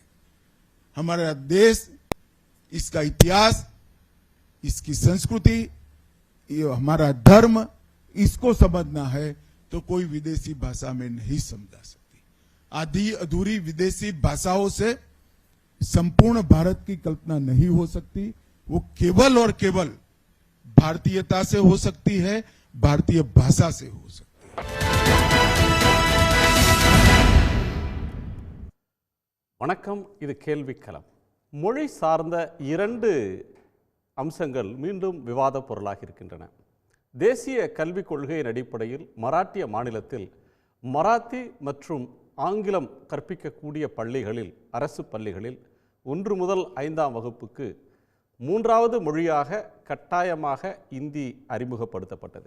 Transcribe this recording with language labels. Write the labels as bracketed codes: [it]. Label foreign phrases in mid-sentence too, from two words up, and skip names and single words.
[hi] हमारा देश, इसका इतिहास, इसकी संस्कृति, ये हमारा धर्म, इसको समझना है तो कोई विदेशी भाषा में नहीं समझा सकती। आधी अधूरी विदेशी भाषाओं से संपूर्ण भारत की कल्पना नहीं हो सकती। वो केवल और केवल भारतीयता से हो सकती है, भारतीय भाषा से हो सकती है। [ta] வணக்கம், இது கேள்விக்களம். மொழி சார்ந்த இரண்டு அம்சங்கள் மீண்டும் விவாத பொருளாக இருக்கின்றன. தேசிய கல்விக் கொள்கையின் அடிப்படையில் மராட்டிய மாநிலத்தில் மராத்தி மற்றும் ஆங்கிலம் கற்பிக்கக்கூடிய பள்ளிகளில், அரசு பள்ளிகளில் 1 முதல் 5ஆம் வகுப்புக்கு 3வது மொழியாக கட்டாயமாக இந்தி அறிமுகப்படுத்தப்பட்டது.